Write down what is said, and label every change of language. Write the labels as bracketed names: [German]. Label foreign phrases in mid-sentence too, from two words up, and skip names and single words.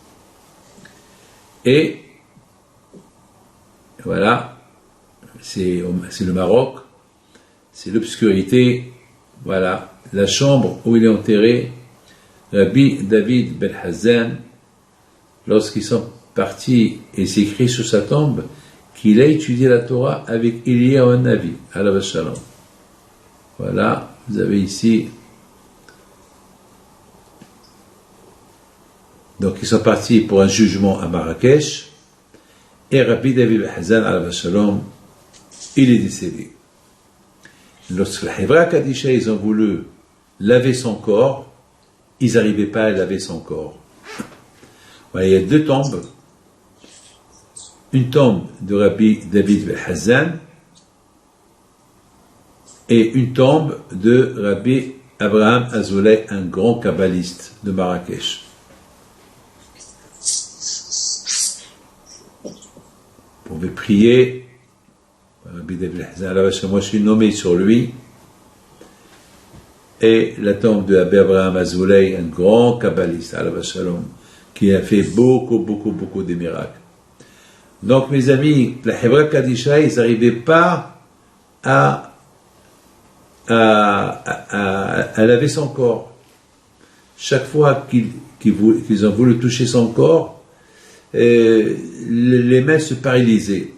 [French] et voilà, c'est le Maroc, c'est l'obscurité, voilà, la chambre où il est enterré, Rabbi David Ben Hazan, lorsqu'ils sont partis, et c'est écrit sur sa tombe, qu'il a étudié la Torah avec Eliyahu Navi, [Hebrew] עליו השלום. [French] Voilà, vous avez ici. Donc ils sont partis pour un jugement à Marrakech, et Rabbi David Ben Hazan, [Hebrew] עליו השלום, [French] il est décédé. Lorsque la Hevra Kadisha, ils ont voulu laver son corps, ils n'arrivaient pas à laver son corps. Voilà, il y a deux tombes. Une tombe de Rabbi David Ben Hazan et une tombe de Rabbi Abraham Azoulay, un grand kabbaliste de Marrakech. Vous pouvez prier. Rabbi David Ben Hazan, moi je suis nommé sur lui. Et la tombe de Rabbi Abraham Azoulay, un grand kabbaliste, [Hebrew] עליו השלום, [French] qui a fait beaucoup de miracles. Donc, mes amis, la Hevra Kadisha, ils n'arrivaient pas à laver son corps. Chaque fois qu'ils ont voulu toucher son corps, les mains se paralysaient.